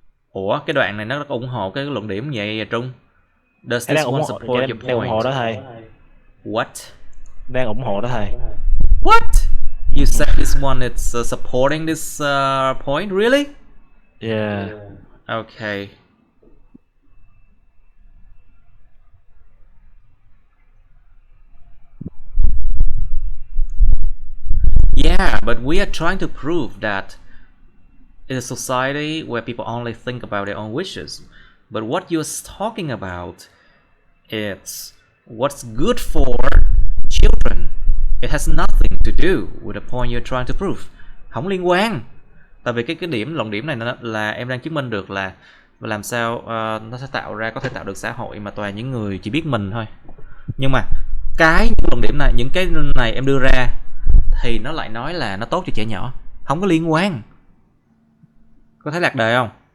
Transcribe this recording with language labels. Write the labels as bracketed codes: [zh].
[vi] Ủa, cái đoạn này nó ủng hộ cái luận điểm vậy Trung? [en] Does this one support your point? [vi] Đang ủng hộ đó thầy. [en] What? [vi] Đang ủng hộ đó thầy. [en] What? You said this one it's supporting this point, really? Yeah. Okay. Yeah, but we are trying to prove that in a society where people only think about their own wishes. But what you're talking about It's what's good for children. It has nothing to do with the point you're trying to prove. [vi] Không liên quan. Tại vì cái luận điểm này là em đang chứng minh được là làm sao nó sẽ có thể tạo được xã hội mà toàn những người chỉ biết mình thôi. Nhưng mà những luận điểm này, những cái này em đưa ra thì nó lại nói là nó tốt cho trẻ nhỏ. Không có liên quan. Có thấy lạc đề không?